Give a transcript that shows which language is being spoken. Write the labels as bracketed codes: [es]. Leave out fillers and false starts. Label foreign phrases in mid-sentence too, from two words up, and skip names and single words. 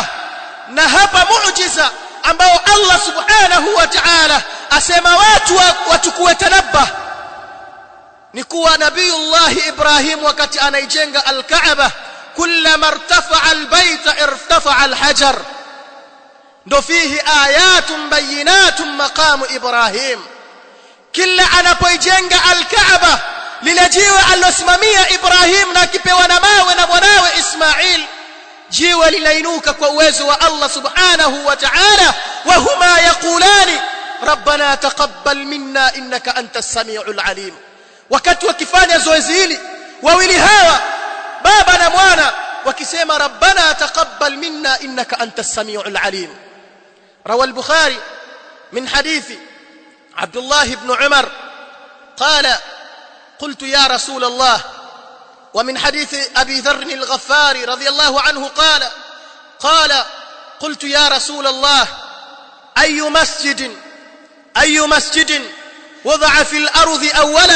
[sw] Na hapa muujiza ambao Allah [ar] سبحانه وتعالى [sw] asema watu wachukue tanabba ni kuwa nabiyullah Ibrahim wakati anaijenga al-Kaaba [ar] كلما ارتفع البيت ارتفع الحجر, [sw] ndo [ar] فيه آيات بينات مقام إبراهيم. [sw] Kila anapoijenga al-Kaaba lile jiwe alilosimamia Ibrahim na akipewa na mawe na mwanawe Ismail, jiwe linainuka kwa uwezo wa Allah [ar] سبحانه وتعالى, وهما يقولان ربنا تقبل منا إنك أنت السميع العليم. [sw] Wakati wakifanya zoezi hili wawili hawa baba na mwana wakisema [ar] ربنا تقبل منا إنك أنت السميع العليم. روى البخاري من حديث عبد الله بن عمر قال قلت يا رسول الله، ومن حديث أبي ذر الغفاري رضي الله عنه قال قلت يا رسول الله أي مسجد وضع في الأرض أولا؟